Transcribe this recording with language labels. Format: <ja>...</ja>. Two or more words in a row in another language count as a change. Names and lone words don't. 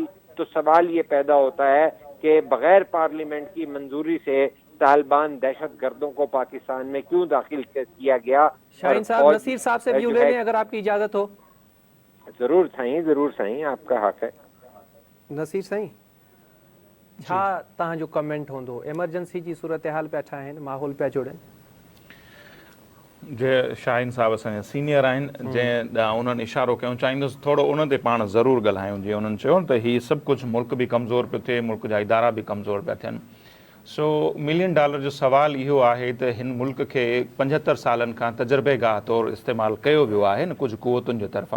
<ur>تو سوال یہ پیدا ہوتا ہے کہ بغیر پارلیمنٹ کی منظوری سے طالبان دہشت گردوں کو پاکستان میں کیوں داخل کیا گیا؟ شاہین صاحب نصیر صاحب سے ویو لے لیں اگر آپ کی اجازت ہو. ضرور سائیں، ضرور سائیں، آپ کا حق ہے.</ur> <sd>نصیر سائیں چھا تاں جو کمنٹ ہوندو ایمرجنسی جی صورتحال پہ ٹھاهن ماحول پہ جوڑن؟ जे शाहीन साहब असांजा सीनियर आहिनि जंहिं ॾांहुं उन्हनि इशारो कयूं चाहींदुसि थोरो उन ते पाण ज़रूरु ॻाल्हायूं. जीअं उन्हनि चयो त हीउ सभु कुझु मुल्क बि कमज़ोर पियो थिए, मुल्क जा इदारा बि कमज़ोर पिया थियनि. सो $1 मिलियन जो सवाल इहो आहे त हिन मुल्क खे 75 सालनि खां तजुर्बेगाह तौरु इस्तेमालु कयो वियो आहे न कुझु क़ुवतुनि जे तरफ़ां.</sd>